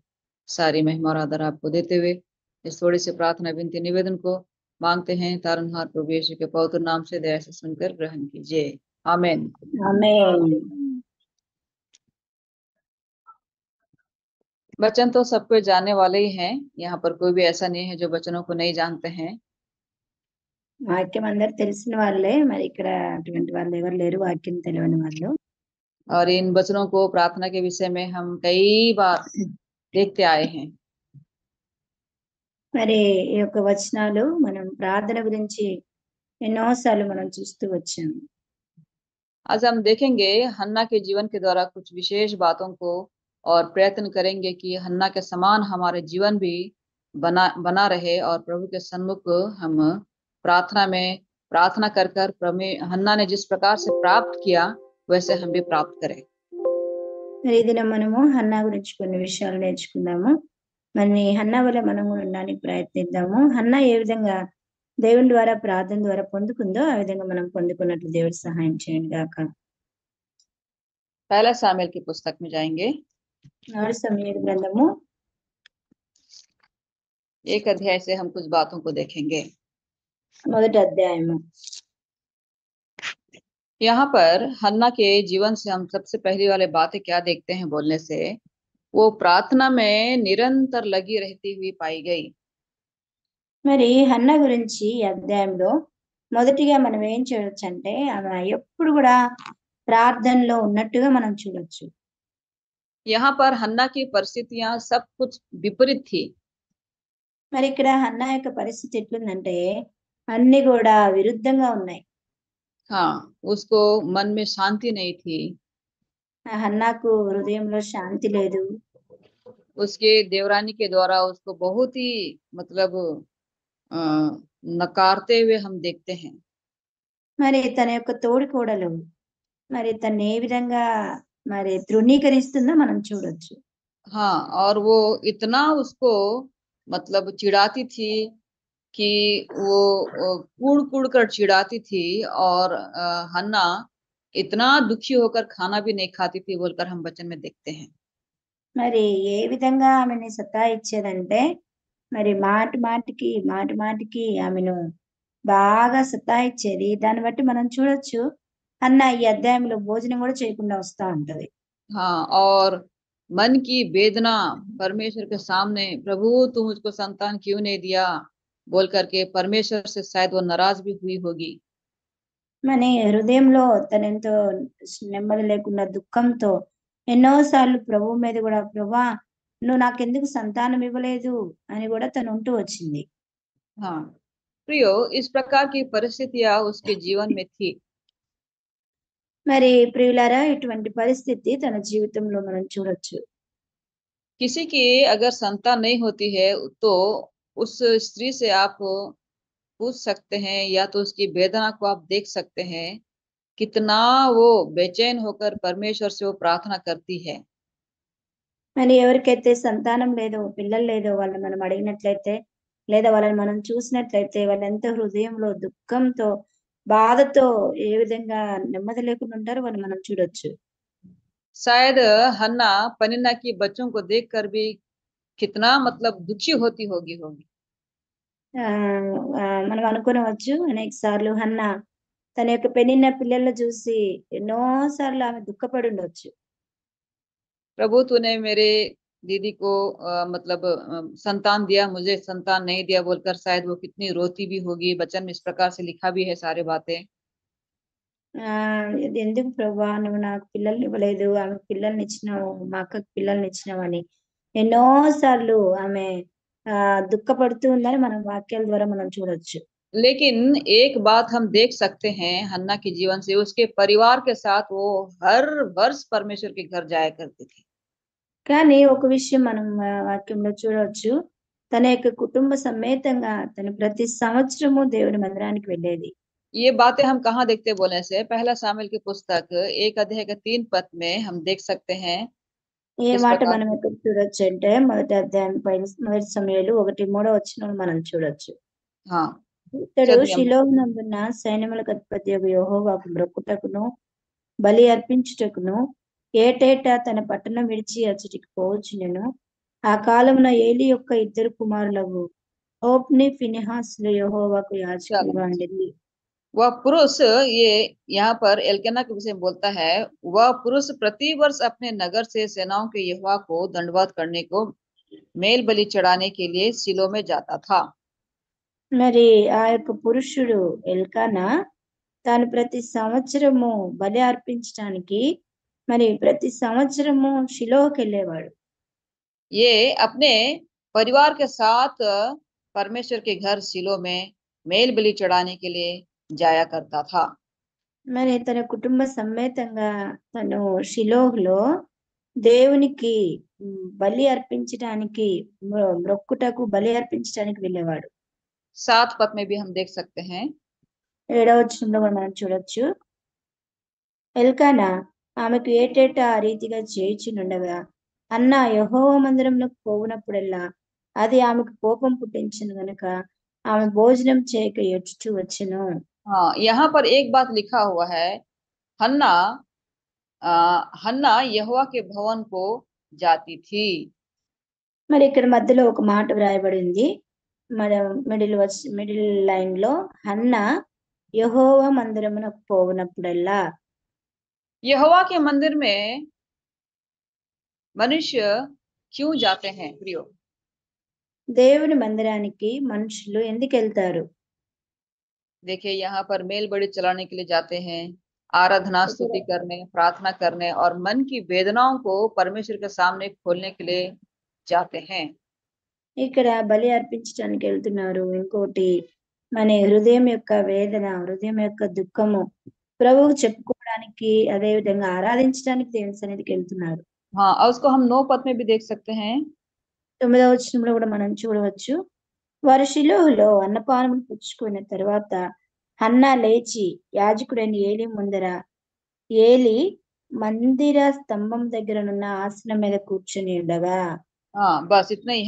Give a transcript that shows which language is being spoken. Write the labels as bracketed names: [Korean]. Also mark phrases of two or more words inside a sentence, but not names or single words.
[Hindi] सारी महिमा और आदर आपको देते हुए इस थोड़ी सी प्रार्थना विनती निवेदन को मांगते हैं तारनहार प्रभु यीशु के पवित्र नाम से दया से सुनकर ग्रहण कीजिए, आमीन। आमेन। वचन तो सबको जानने वाले ही हैं, यहाँ पर कोई भी ऐसा नहीं है जो वचनों को नहीं जानते हैं। [Telugu] వాక్యం అందరు తెలిసిన వాళ్ళే, మరి ఇక్కడ అటువంటి వాళ్ళు ఎవరు లేరు వాక్యం తెలియని వాళ్ళు। [Hindi] और इन वचनों को प्रार्थना के विषय में हम कई बार देखते आए हैं। [Telugu] మరి ఈ యొక్క వచనాలు మనం ప్రార్థన గురించి ఎన్నోసార్లు మనం చూస్తూ వచ్చాము। [Hindi] आज हम देखेंगे हन्ना के जीवन के द्वारा कुछ विशेष बातों को, और प्रयत्न करेंगे कि हन्ना के समान हमारे जीवन भी बना रहे, और प्रभु के सन्मुख हम प्रार्थना में प्रार्थना कर कर हन्ना ने जिस प्रकार से प्राप्त किया वैसे हम भी प्राप्त करें। [Telugu] మరి ఈ దినం మనము హన్నా గురించి కొన్ని విషయాలు నేర్చుకుందాము। మరి హన్నా వల్ల మనం కూడా ఉండడానికి ప్రయత్నిద్దాము। హన్నా ఏ విధంగా దేవుని ద్వారా ప్రార్థన ద్వారా పొందుకుందో ఆ విధంగా మనం పొందుకున్నట్లు దేవుడు సహాయం చేయండి గాక। [Hindi] पहला सामुएल की पुस्तक में जाएंगे। [Telugu] और సమూయేలు గ్రంథము [Hindi] 1 अध्याय से हम कुछ बातों को देखेंगे। [Telugu] మొదటి అధ్యాయము। [Hindi] यहाँ पर हन्ना के जीवन से हम सबसे पहली वाले बातें क्या देखते हैं बोलने से, वो प्रार्थना में निरंतर लगी रहती हुई पाई गई। [Telugu] మరి హన్నా గురించి ఈ అధ్యాయంలో మొదటిగా మనం ఏం చూడొచ్చు అంటే ఆమె ఎప్పుడు కూడా ప్రార్థనలో ఉన్నట్టుగా మనం చూడొచ్చు। [Hindi] यहाँ पर हन्ना की परिस्थितियां सब कुछ विपरीत थी। [Telugu] మరి ఇక్కడ హన్నా యొక్క పరిస్థితి ఎట్లుందంటే అన్ని కూడా విరుద్ధంగా ఉన్నాయి। [Hindi] हाँ, उसको मन में शांति नहीं थी। [Telugu] హన్నాకు హృదయంలో శాంతి లేదు। [Hindi] उसके देवरानी के द्वारा उसको बहुत ही मतलब अ, नकारते हुए हम देखते हैं। [Telugu] మరి తన యొక్క తోడికోడలు మరి తను ఏ విధంగా మరి తృణీకరిస్తుందో మనం చూడొచ్చు। [Hindi] हाँ, और वो इतना उसको मतलब चिढ़ाती थी कि वो कूड़ कूड़ कर चिढ़ाती थी, और हन्ना इतना दुखी होकर खाना भी नहीं खाती थी बोलकर हम वचन में देखते हैं। [Telugu] మరి ఏ విధంగా ఆమెని సతాయిచ్చేదంటే మరి మాటి మాటికి ఆమెను బాగా సతాయిచ్చేది। దాన్ని బట్టి మనం చూడొచ్చు అన్న ఈ అధ్యాయంలో భోజనం కూడా చేయకుండా వస్తా ఉంటది। [Hindi] हाँ, और मन की वेदना परमेश्वर के सामने, प्रभु तू मुझको संतान क्यों नहीं दिया बोल करके परमेश्वर से शायद वो नाराज भी हुई होगी। [Telugu] మన హృదయంలో తనెంతో నెమ్మది లేకుండా దుఃఖంతో ఎన్నో సార్లు ప్రభువు మీద కూడా ప్రభువా నువ్వు నాకెందుకు సంతానం ఇవ్వలేదు అని కూడా తను ఉంటూ వచ్చింది। [Hindi] हाँ प्रियो, इस प्रकार की परिस्थितियां उसके जीवन में थी। [Telugu] మరి ప్రియులారా ఇటువంటి పరిస్థితి తన జీవితంలో మనం చూడొచ్చు। [Hindi] किसी की अगर संतान नहीं होती है तो उस स्त्री से आप पूछ सकते हैं, या तो उसकी वेदना को आप देख सकते हैं, कितना वो बेचैन होकर परमेश्वर से वो प्रार्थना करती है। [Telugu] మరి ఎవరికైతే సంతానం లేదో, పిల్లలు లేదో వాళ్ళని మనం అడిగినట్లయితే, లేదా వాళ్ళని మనం చూసినట్లయితే వాళ్ళెంతో హృదయంలో దుఃఖంతో, బాధతో ఏ విధంగా నెమ్మది లేకుండా ఉంటారో వాళ్ళని మనం చూడొచ్చు. [Hindi] शायद हन्ना पनिन्ना की बच्चों को देखकर भी कितना मतलब दुखी होगी। [Telugu] మనం అనుకోనవచ్చు అనేక సార్లు హన్నా తన యొక్క పెనిన్న పిల్లలను చూసి ఎన్నో సార్లు ఆమె దుఃఖపడి ఉండొచ్చు. [Hindi] प्रभु तूने मेरे दीदी को मतलब संतान दिया, मुझे संतान नहीं दिया बोलकर शायद वो कितनी रोती भी होगी। वचन में इस प्रकार से लिखा भी है सारे बातें। [Telugu] ఇది ఎందుకు ప్రభువా నువ్వు నాకు పిల్లల్ని ఇవ్వలేదు, ఆమెకు పిల్లల్ని ఇచ్చినావు, మా అక్కకి పిల్లల్ని ఇచ్చినావని ఎన్నో సార్లు ఆమె దుఃఖపడుతూ ఉందని మనం వాక్యాల ద్వారా మనం చూడొచ్చు. [Hindi] लेकिन एक बात हम देख सकते हैं हन्ना के जीवन से, उसके परिवार के साथ वो हर वर्ष परमेश्वर के घर जाया करती थी। [Telugu] కానీ ఒక విషయం మనం వాక్యంలో చూడవచ్చు. తన యొక్క కుటుంబ సమేతంగా తను ప్రతి సంవత్సరము దేవుని మందిరానికి వెళ్ళేది. [Hindi] ये बातें हम कहाँ देखते बोलने से, पहला सामुएल की पुस्तक 1 अध्याय के 3 पद में हम देख सकते हैं [Telugu] ఏ [Hindi] किस [Telugu] మాట [Hindi] प्रकार [Telugu] మనం [Hindi] से। [Telugu] ఎక్కడ చూడొచ్చంటే మొదటి అధ్యాయం మొదటి సమూయేలు 1:3 వచనం మనం చూడొచ్చు. [Hindi] हाँ, [Telugu] ఇతడు చదివి అమ్మ. షిలోహునందున్న సైన్యములకు అధిపతియగు యెహోవాకు మొక్కుటకును, బలి అర్పించుటకును ఏటేటా తన పట్టణం విడిచి అచ్చటికి పోవచ్చునెను. ఆ కాలమున ఏలి యొక్క ఇద్దరు కుమారులగు హోఫ్ని, ఫినెహాసులు యెహోవాకు యాజకులుగా [Hindi] चलो, [Telugu] ఉండిరి. [Hindi] वह पुरुष, ये यहाँ पर एल्केना के विषय में बोलता है, वह पुरुष प्रति वर्ष अपने नगर से सेनाओं के यहोवा को दंडवत करने को, मेल बलि चढ़ाने के लिए सिलो में जाता था। [Telugu] మరి ఆ యొక్క పురుషుడు ఎల్కానా తాను ప్రతి సంవత్సరము బలి అర్పించటానికి మరి ప్రతి సంవత్సరము షిలోహుకెళ్ళేవాడు. [Hindi] ये अपने परिवार के साथ परमेश्वर के घर सिलो में मेल बलि चढ़ाने के लिए जाया करता था। [Telugu] మరి తన కుటుంబ సమేతంగా తను షిలోహులో దేవునికి బలి అర్పించటానికి మ్రొక్కుటకు బలి అర్పించటానికి వెళ్ళేవాడు. [Hindi] 7 पद में भी हम देख सकते हैं। [Telugu] 7వ వచనంలో కూడా మనం చూడొచ్చు. ఎల్కానా ఆమెకు ఏటేటా ఆ రీతిగా చేయుచుండగా అన్న యెహోవా మందిరంలోకి పోవునప్పుడెల్లా అది ఆమెకు కోపం పుట్టించెను గనుక ఆమె భోజనం చేయక ఏడ్చుచూ వచ్చెను. [Hindi] हाँ, यहाँ पर एक बात लिखा हुआ है, हन्ना हन्ना यहोवा के भवन को जाती थी। [Telugu] మరి ఇక్కడ మధ్యలో ఒక మాట వ్రాయబడింది. మన [English] middle line [Telugu] హన్నా యెహోవా మందిరమునకు పోవునప్పుడెల్లా. [Hindi] यहोवा के मंदिर में मनुष्य क्यों जाते हैं प्रियो? [Telugu] దేవుని మందిరానికి మనుషులు ఎందుకెళ్తారు? [Hindi] देखिए, यहाँ पर मेल बलि चलाने के लिए जाते हैं, आराधना [Telugu] ఇక్కడ [Hindi] स्तुति करने, प्रार्थना करने और मन की वेदनाओं को परमेश्वर के सामने खोलने के लिए जाते हैं। [Telugu] ఇక్కడ బలి అర్పించటానికి ఎళ్తున్నారు. ఇంకోటి మన హృదయం యొక్క వేదన, హృదయం యొక్క దుఃఖము ప్రభువుకు చెప్పుకోవడానికి, అదే విధంగా ఆరాధించడానికి దేవుని సన్నిధికెళ్తున్నారు. [Hindi] हाँ, और उसको हम 9 पद में भी देख सकते हैं। [Telugu] 9వ వచనంలో కూడా మనం చూడవచ్చు. వారు షిలోహులో అన్నపానములు పుచ్చుకున్న తరువాత హన్నా లేచి యాజకుడైన ఏలీ ముందర ఏలీ మందిర స్తంభం దగ్గరనున్న ఆసనం మీద కూర్చొని ఉండగా. [Hindi] हाँ, बस इतना ही है।